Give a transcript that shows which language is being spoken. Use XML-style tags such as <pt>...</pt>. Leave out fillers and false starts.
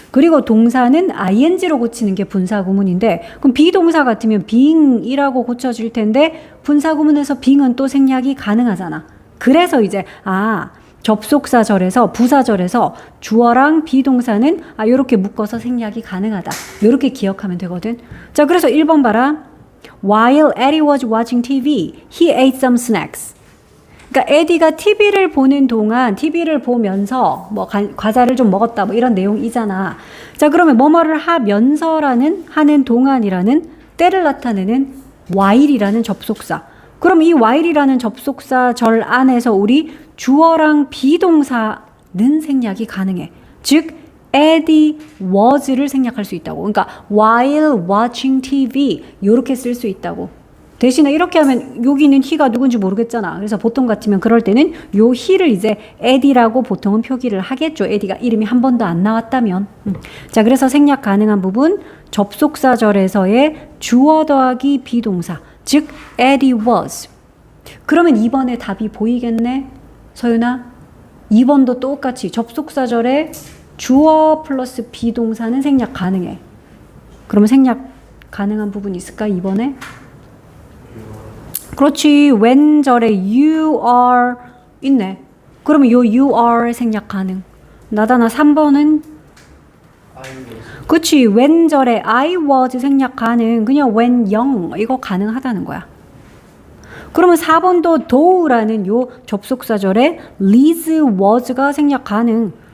<ko>그리고 동사는 ing로 고치는 게 분사구문인데 그럼 비동사 같으면 being이라고 고쳐질 텐데 분사구문에서 being은 또 생략이 가능하잖아. 그래서 이제 접속사절에서 부사절에서 주어랑 비동사는 요렇게 묶어서 생략이 가능하다. 요렇게 기억하면 되거든. 자, 그래서 1번 봐라.</ko> <en>While Eddie was watching TV, he ate some snacks.</en> <ko>그러니까 에디가 TV를 보는 동안 TV를 보면서 뭐 과자를 좀 먹었다 뭐 이런 내용이잖아. 자, 그러면 뭐뭐를 하면서라는 하는 동안이라는 때를 나타내는 while이라는 접속사. 그럼 이 while이라는 접속사 절 안에서 우리 주어랑 비동사는 생략이 가능해. 즉 Eddie was를 생략할 수 있다고. 그러니까</ko> <en>while watching TV</en> <ko>이렇게 쓸 수 있다고. 대신에 이렇게 하면 여기는 he가 누군지 모르겠잖아. 그래서 보통 같으면 그럴 때는 요 he를 이제 Eddie라고 보통은 표기를 하겠죠. Eddie가 이름이 한 번도 안 나왔다면. 자, 그래서 생략 가능한 부분 접속사절에서의 주어 더하기 비동사. 즉 Eddie was. 그러면 2번의 답이 보이겠네. 서윤아. 2번도 똑같이 접속사절에 주어 플러스 비동사는 생략 가능해. 그러면 생략 가능한 부분이 있을까? 2번에? 그렇지. when 절에 you are 있네. 그러면 요 you are 생략 가능. 나다나 3번은? 그렇지. when 절에 I was 생략 가능. 그냥</ko> <en>when young</en> <ko>이거 가능하다는 거야. 그러면 4번도 though라는 요 접속사절에 Liz was가 생략 가능.</ko>